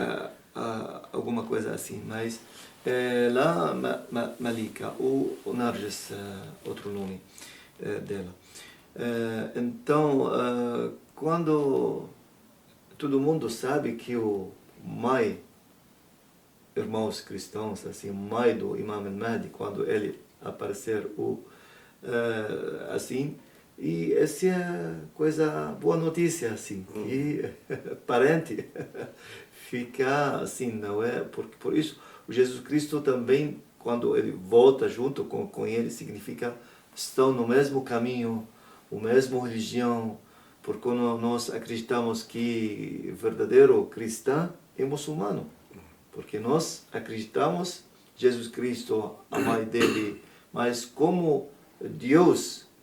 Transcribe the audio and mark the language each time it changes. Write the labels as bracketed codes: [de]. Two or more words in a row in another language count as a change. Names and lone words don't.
[pt] alguma coisa assim, mas lá Malika, o Narges, outro nome dela. Então, quando todo mundo sabe que o mãe, irmãos cristãos, assim, mãe do Imam al-Mahdi, quando ele aparecer assim, e essa é coisa, boa notícia, assim, que parente fica assim, não é? Por isso, o Jesus Cristo também, quando ele volta junto com ele, significa estão no mesmo caminho, a mesma religião, porque nós acreditamos que verdadeiro cristão é muçulmano, porque nós acreditamos Jesus Cristo, a mãe dele, mas como Deus